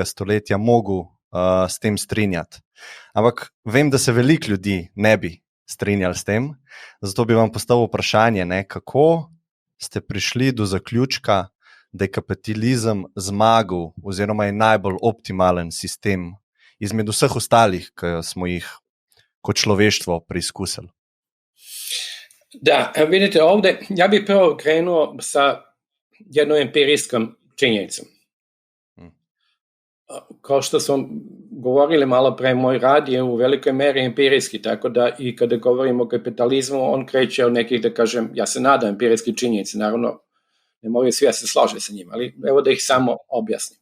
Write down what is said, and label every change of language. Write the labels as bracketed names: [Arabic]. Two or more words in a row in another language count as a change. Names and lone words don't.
[Slovenian] stoletja, mogel s tem strinjati. Ampak vem, da se veliko ljudi ne bi strinjali s tem, zato bi vam postavil vprašanje, kako ste prišli do zaključka, da je kapitalizem zmagal oziroma je najbolj optimalen sistem izmed vseh ostalih, ki smo jih kot človeštvo preizkusili. [Serbian] Da, vidite ovde, ja bih prvo krenuo sa jednom empirijskom činjenicom. Kao što smo govorili malo pre, moj rad je u velikoj meri empirijski, tako da i kada govorimo o kapitalizmu, on kreće od nekih, da kažem, ja se nadam, empirijski činjenici, naravno ne moraju svi da se slože sa njima, ali evo da ih samo objasnim.